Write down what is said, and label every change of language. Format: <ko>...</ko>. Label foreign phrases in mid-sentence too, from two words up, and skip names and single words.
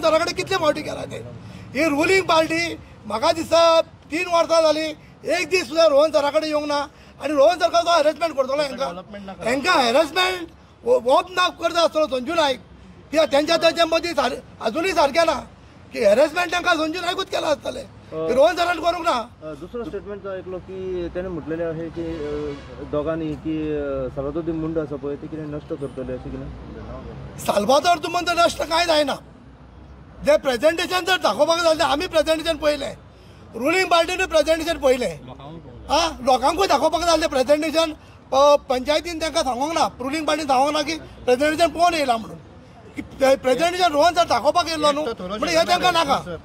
<kok>सरा कडेन कितले फावटी केला ते ही</kok> <en>ruling party</en> <kok>म्हाका दिसता 3 वर्सां जालीं एक दीस सुद्दां रोहन सरा कडेन येवंक ना आनी रोहन सर कसो हॅरेसमेंट करतलो हांकां हॅरेसमेंट वोप ना करता आसतलो संजू नायक कित्याक तेंच्या मदीं अजुनूय सारकें ना की हॅरेसमेंट तांकां संजू नायकूच केला आसतलें रोहन सरान करूंक ना दुसरो स्टेटमेंट ऐकलो की</kok> <mr>त्याने म्हटलेले आहे की दोघांनी</mr> <kok>की साल्वादोर मुंडो आसा पळय ते कितें नश्ट करतले अशें कितें साल्वादोर दुमन नश्ट कांय जायना जे प्रेजेंटेशन जर दाखोवपाक जालें आमी प्रेजेंटेशन पळयलें</kok> <en>ruling party-nuy</en> <kok>प्रेजेंटेशन पळयलें लोकांकूय दाखोवपाक जालें प्रेजेंटेशन पंचायतीन तांकां सांगूंक ना</kok> <en>ruling party-n</en> <kok>सांगूंक ना की प्रेजेंटेशन पळोवन येयला म्हणून प्रेझेंटेशन रोहन सर दाखोवपाक येयल्लो न्हू म्हणजे हे तांकां नाका.</kok>